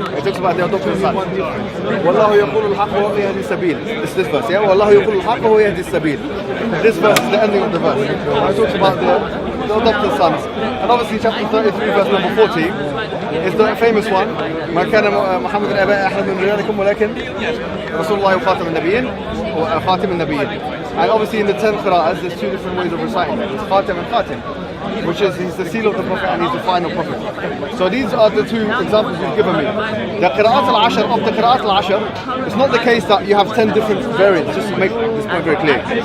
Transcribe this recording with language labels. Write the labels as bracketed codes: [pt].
[en] It talks about the adopted sons. [ar] وَاللَّهُ يَقُولُ الْحَقَّ وَيَهْدِي السَّبِيلَ. [en] It's this verse, yeah? [ar] وَاللَّهُ يَقُولُ الْحَقَّ وَيَهْدِي السَّبِيلَ. [en] This verse is the ending of the verse. It talks about the adopted sons. And obviously chapter 33, verse number 40, is the famous one. [ar] ما كان محمد أبا أحد من رجالكم ولكن رسول الله وخاتم النبيين وخاتم النبيين. [en] And obviously in the 10 qira'ahs, there's two different ways of reciting it. It's khatim and khatim, which is he's the seal of the Prophet and he's the final Prophet. So these are the two examples you've given me. The qira'at al-ashr, of the qira'at al-ashr, it's not the case that you have 10 different variants, just to make this point very clear.